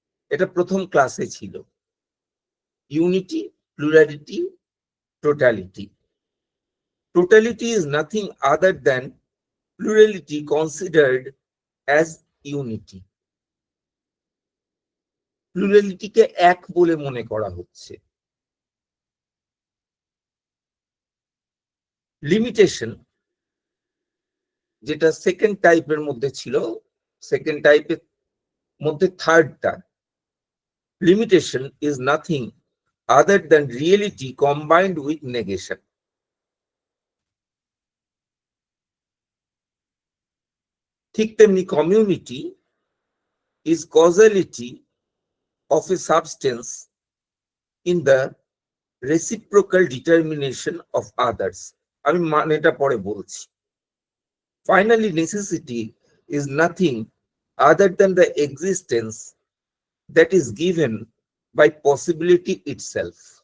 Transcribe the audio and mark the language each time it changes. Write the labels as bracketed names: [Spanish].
[Bangla] এটা প্রথম ক্লাসে ছিল, unity, plurality, totality. [English] Totality is nothing other than plurality considered as unity. [Bangla] প্লুরালিটিকে এক বলে মনে করা হচ্ছে। [English] limitation, [Bangla] যেটা সেকেন্ড টাইপের মধ্যে ছিল, সেকেন্ড টাইপের মধ্যে থার্ডটা, [English] Limitation is nothing other than reality combined with negation. [Bangla] ঠিক তেমনি [English] Community is causality of a substance in the reciprocal determination of others. [Bangla] আমি মানেটা পরে বলছি। [English] Finally, necessity is nothing other than the existence that is given by possibility itself.